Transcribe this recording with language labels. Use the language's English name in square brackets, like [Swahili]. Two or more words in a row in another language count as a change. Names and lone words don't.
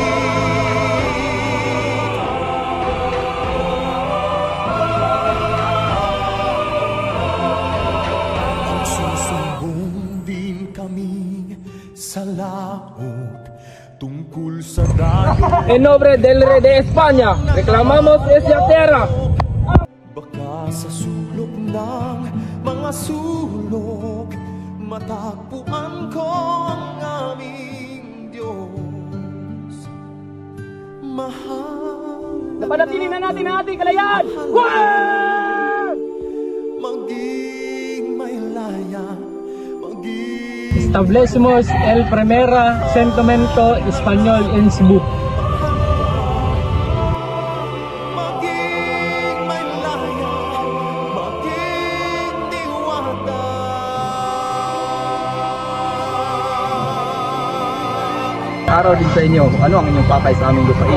[Filipino] Kung susumbong din kami sa laot tungkol sa dayo. [Spanish] En nombre del Rey de España, reclamamos esa tierra. [Filipino] Baka sa sulok ng mga sulok matagpuan ko ang aming Diyos. Mahal Napanatili na natin ang ating kalayaan. maging may laya, maging [Spanish] Establecemos el primera sentimiento español en Cebu. [Filipino] may laya, maging diwata. Araw din sa inyo, ano ang inyong pakay sa aming lupain?